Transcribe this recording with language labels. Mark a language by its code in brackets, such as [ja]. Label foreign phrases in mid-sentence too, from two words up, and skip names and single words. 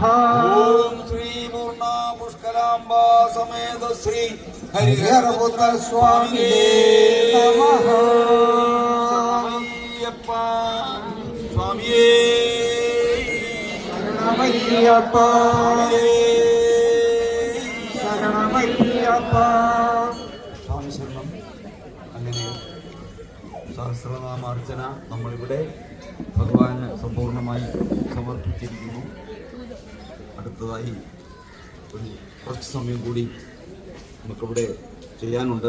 [sa] ओम श्री पूर्णा पुष्करांबा समेत श्री हरिहरपुत्र स्वामी नमः शरणमय्यप्पा स्वामिये शरणमय्यप्प ശരണമയ്യപ്പ. [ml] സ്വാമി ശരണം. അങ്ങനെ സഹസ്രനാമാർച്ചന നമ്മളിവിടെ ഭഗവാന് സമ്പൂർണ്ണമായി സമർപ്പിച്ചിരിക്കുന്നു. അടുത്തതായി കുറച്ച് സമയം കൂടി നമുക്കിവിടെ ചെയ്യാനുണ്ട്.